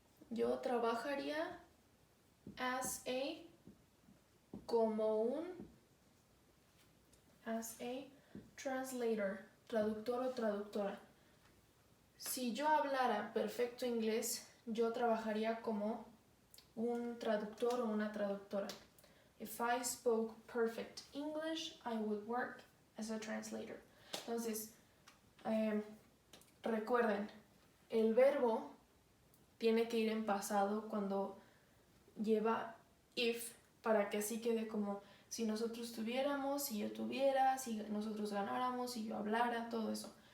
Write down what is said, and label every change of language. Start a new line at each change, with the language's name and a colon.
Spanish: Yo trabajaría
English: as a translator,
Spanish: traductor o traductora. Si yo hablara perfecto inglés, yo trabajaría como un traductor o una traductora.
English: If I spoke perfect English, I would work as a translator.
Spanish: Entonces, recuerden, el verbo tiene que ir en pasado cuando lleva if, para que así quede como si nosotros tuviéramos, si yo tuviera, si nosotros ganáramos, si yo hablara, todo eso.